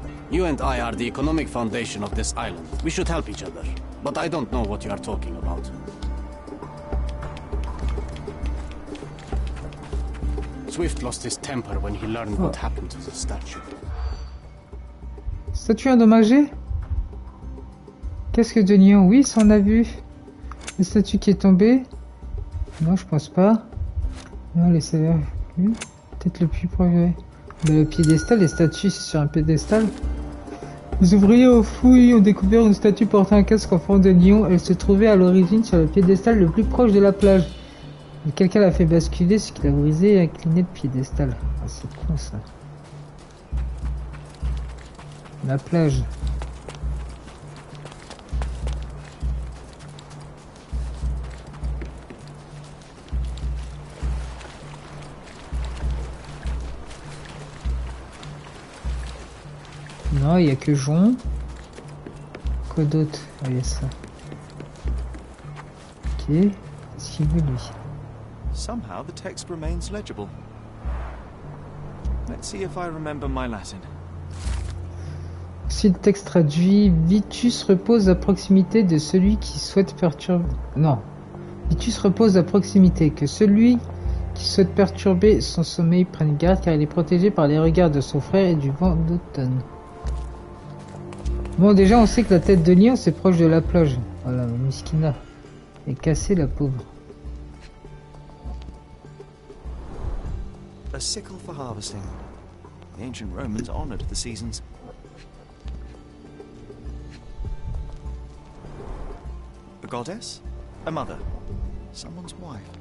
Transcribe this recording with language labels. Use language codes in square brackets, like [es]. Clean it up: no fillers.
[en] You and I are the economic foundation of this island. We should help each other. But I don't know what you are talking about. Swift lost his temper when he learned what happened to the statue. [fr] Statue endommagée? Casque de lion, oui, ça on a vu. La statue qui est tombée? Non, je pense pas. Non, les saveurs. Peut-être le plus proche. Le piédestal, les statues c'est sur un piédestal. Les ouvriers aux fouilles ont découvert une statue portant un casque en forme de lion. Elle se trouvait à l'origine sur le piédestal le plus proche de la plage. Mais quelqu'un l'a fait basculer, ce qui l'a brisé et incliné le piédestal. Ah, c'est con ça. La plage. Non, il n'y a que Jon. Quoi d'autre? Ah, il y a ça. Ok. Qu'est-ce qu'il veut lui? [en] Somehow the text remains legible. Let's see if I remember my Latin. [fr] Si le texte traduit, Vitus repose à proximité de celui qui souhaite perturber... Non. Vitus repose à proximité, que celui qui souhaite perturber son sommeil prenne garde car il est protégé par les regards de son frère et du vent d'automne. Bon, déjà on sait que la tête de lion c'est proche de la plage. Voilà, Miskina est cassée la pauvre. [en] A sickle for harvesting. The ancient Romans honored the seasons. A goddess? A mother? Someone's wife?